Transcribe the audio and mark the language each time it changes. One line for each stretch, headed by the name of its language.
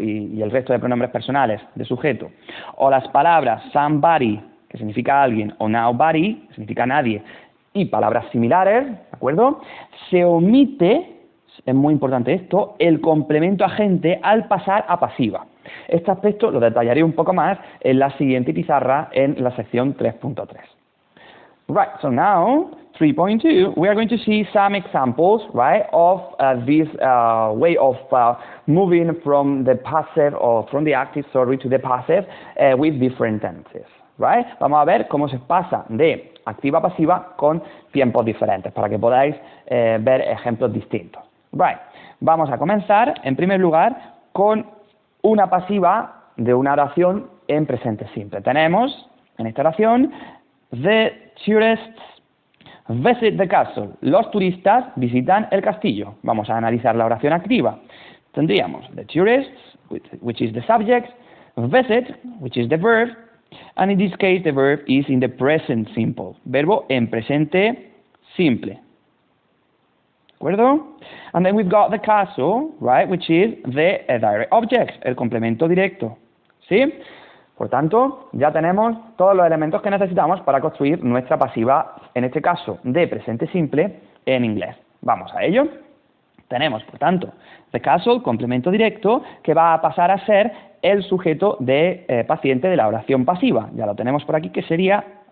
Spanish: Y el resto de pronombres personales de sujeto, o las palabras somebody, que significa alguien, o nobody, que significa nadie, y palabras similares, ¿de acuerdo?, se omite, es muy importante esto, el complemento agente al pasar a pasiva. Este aspecto lo detallaré un poco más en la siguiente pizarra en la sección 3.3.
English: Right, so now, 3.2, we are going to see some examples, right, of this way of moving from the passive, or from the active, sorry, to the passive with different tenses, right?
Spanish: Vamos a ver cómo se pasa de activa a pasiva con tiempos diferentes, para que podáis ver ejemplos distintos. Right, vamos a comenzar, en primer lugar, con una pasiva de una oración en presente simple. Tenemos, en esta oración,
English: the tourists visit the castle.
Spanish: Los turistas visitan el castillo. Vamos a analizar la oración activa.
English: Tendríamos the tourists, which is the subject, visit, which is the verb, and in this case the verb is in the present simple,
Spanish: verbo en presente simple. ¿De acuerdo?
English: And then we've got the castle, right, which is the direct object,
Spanish: el complemento directo. ¿Sí? Por tanto, ya tenemos todos los elementos que necesitamos para construir nuestra pasiva, en este caso, de presente simple en inglés. Vamos a ello. Tenemos, por tanto, the castle, complemento directo, que va a pasar a ser el sujeto de paciente de la oración pasiva. Ya lo tenemos por aquí, que sería